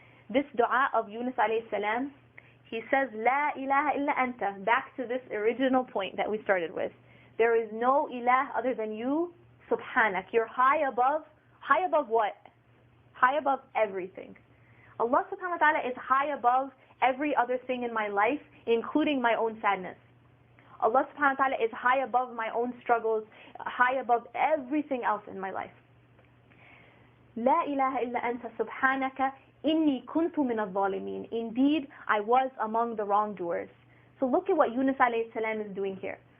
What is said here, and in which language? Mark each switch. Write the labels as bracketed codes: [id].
[en] This dua of Yunus alayhi salam, he says, [ar] La ilaha illa anta, [en] back to this original point that we started with. There is no ilah other than you, subhanak. You're high above High above what? High above everything. Allah subhanahu wa ta'ala is high above every other thing in my life, including my own sadness. Allah subhanahu wa ta'ala is high above my own struggles, high above everything else in my life. [ar] لا إله إلا أنت سبحانك إني كنت من الظالمين. [en] Indeed, I was among the wrongdoers. So look at what Yunus alayhi salam is doing here.